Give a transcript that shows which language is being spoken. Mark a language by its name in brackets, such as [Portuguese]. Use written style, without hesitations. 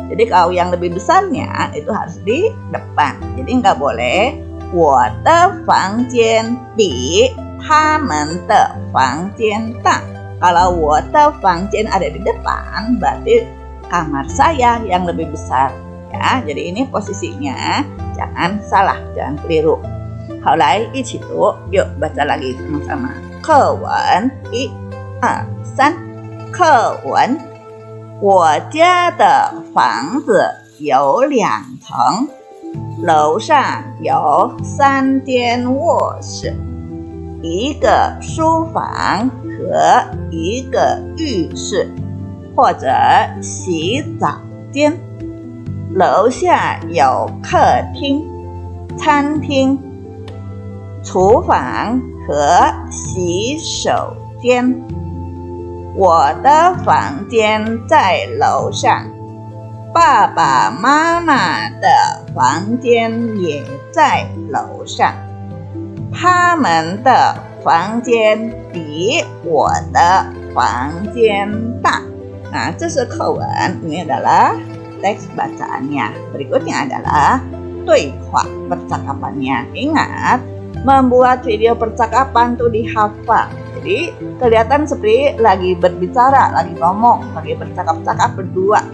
[Indonesian] Jadi kalau yang lebih besarnya itu harus di depan. Jadi nggak boleh [Chinese] 我的房间比他们的房间大. [Indonesian] Kalau [Chinese] 我的房间 [Indonesian] ada di depan, berarti kamar saya yang lebih besar. Ya, jadi ini posisinya jangan salah, jangan keliru. [Chinese] 好来一起读, [Indonesian] yuk baca lagi sama-sama. [Chinese] 课文1、2、3。课文，我家的房子有2层，楼上有3间卧室、1个书房和1个浴室或者洗澡间。楼下有客厅、餐厅、厨房和洗手间。我的房间在楼上，爸爸妈妈的房间也在楼上，他们的房间比我的房间大。 [Indonesian] Nah, [Chinese] 这是课文, [Indonesian] ini adalah teks bacaannya. Berikutnya adalah [Chinese] 对话 [Indonesian] percakapannya. Ingat, membuat video percakapan tuh dihafal. Jadi kelihatan seperti lagi berbicara, lagi ngomong, lagi bercakap-cakap berdua.